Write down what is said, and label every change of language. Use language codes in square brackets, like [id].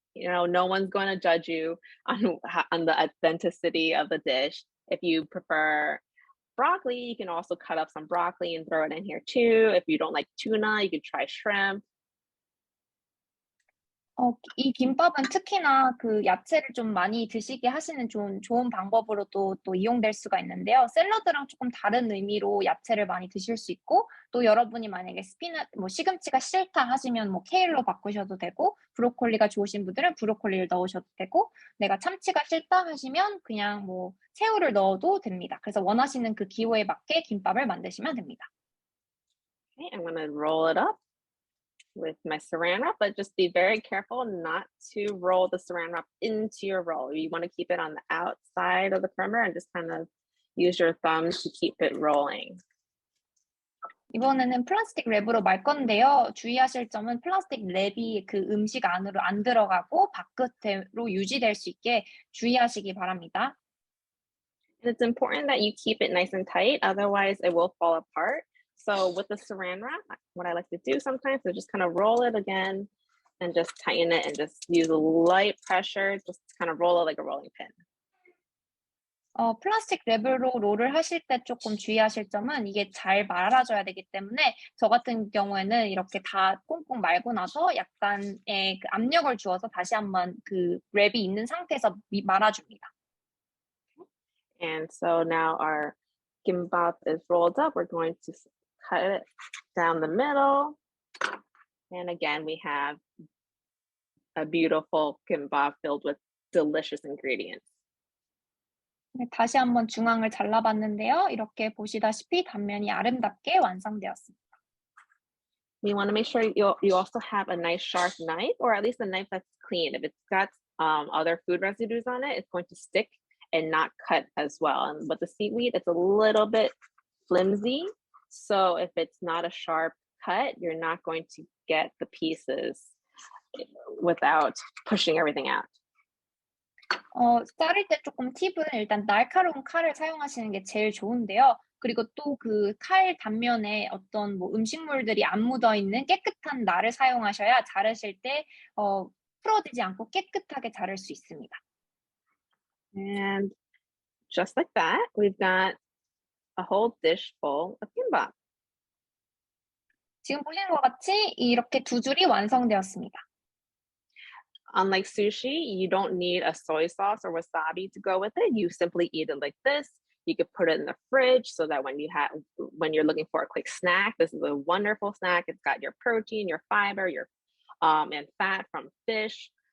[en] You know, no one's going to judge you on the authenticity of the dish. If you prefer broccoli, you can also cut up some broccoli and throw it in here too. If you don't like tuna, you could try shrimp. [ko] 이 김밥은 특히나 그 야채를 좀 많이 드시게 하시는 좋은 방법으로 또 이용될 수가 있는데요. 샐러드랑 조금 다른 의미로 야채를 많이 드실 수 있고, 또 여러분이 만약에 시금치가 싫다 하시면 뭐 케일로 바꾸셔도 되고, 브로콜리가 좋으신 분들은 브로콜리를 넣으셔도 되고, 내가 참치가 싫다 하시면 그냥 뭐 새우를 넣어도 됩니다. 그래서 원하시는 그 기호에 맞게 김밥을 만드시면 됩니다. [en] Okay, I'm going to roll it up with my saran wrap, but just be very careful not to roll the saran wrap into your roll. You want to keep it on the outside of the perimeter and just kind of use your thumb to keep it rolling. [ko] 이번에는 플라스틱 랩으로 말 건데요. 주의하실 점은 플라스틱 랩이 그 음식 안으로 안 들어가고 바깥으로 유지될 수 있게 주의하시기 바랍니다. [en] And it's important that you keep it nice and tight, otherwise it will fall apart. So with the saran wrap, what I like to do sometimes is just kind of roll it again and just tighten it and just use a light pressure, just kind of roll it like a rolling pin. [ko] 플라스틱 랩으로 롤을 하실 때 조금 주의하실 점은 이게 잘 말아줘야 되기 때문에 저 같은 경우에는 이렇게 다 꽁꽁 말고 나서 약간의 그 압력을 주어서 다시 한번 그 랩이 있는 상태에서 말아줍니다. [en] And so now our kimbap is rolled up. We're going to cut it down the middle. And again, we have a beautiful kimbap filled with delicious ingredients. [ko] 네, 다시 한번 중앙을 잘라봤는데요. 이렇게 보시다시피 단면이 아름답게 완성되었습니다. [en] You want to make sure you also have a nice sharp knife, or at least a knife that's clean. If it's got other food residues on it, it's going to stick and not cut as well. And with the seaweed, it's a little bit flimsy. So if it's not a sharp cut, you're not going to get the pieces without pushing everything out. [ko] 자를 때 조금 팁은 일단 날카로운 칼을 사용하시는 게 제일 좋은데요. 그리고 또 그 칼 단면에 어떤 뭐 음식물들이 안 묻어 있는 깨끗한 날을 사용하셔야 자르실 때 풀어지지 않고 깨끗하게 자를 수 있습니다. [en] And just like that, we've got a whole dish full of kimbap. [ko] 지금 보시는 것 같이 이렇게 두 줄이 완성되었습니다. [en] Unlike sushi, you don't need a soy sauce or wasabi to go with it. You simply eat it like this. You could put it in the fridge so that when you're looking for a quick snack, this is a wonderful snack. It's got your protein, your fiber, your and fat from fish.